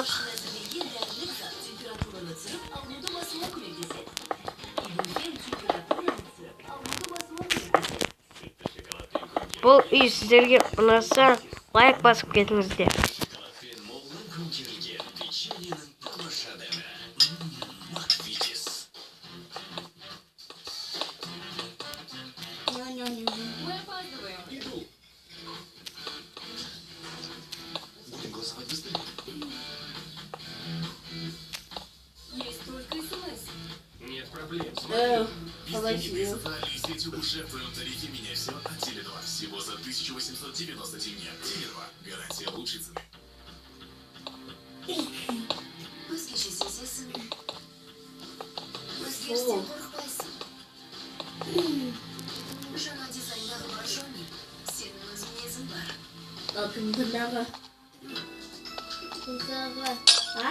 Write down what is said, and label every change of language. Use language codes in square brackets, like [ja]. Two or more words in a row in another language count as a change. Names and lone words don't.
[kk] әзірленген дәрілік зат температураны түсіріп, ауруды басуға көмектеседі. Ибупрофен температураны түсіріп, ауруды басуға көмектеседі. Бұл үй сіздерге ұнаса, лайк басып кетіңіздер. Шоколадпен молынан көмкерілген печеньенің тамаша дәмі. Маквитис. [ru] Мы опаздываем. Иду. Будем голосовать быстрее. Есть только СМС. Нет проблем. Социальные сети уже в твоем тарифе «Меняй все» от Теле2. Всего за 1890 тенге. Теле2. Гарантия лучшей цены. [kk] Өзгеше сезесің. Өзгерістен қорықпайсың. Жаңа дизайндағы брошюрный сенің өз мінезің бар. Кімдігі? А?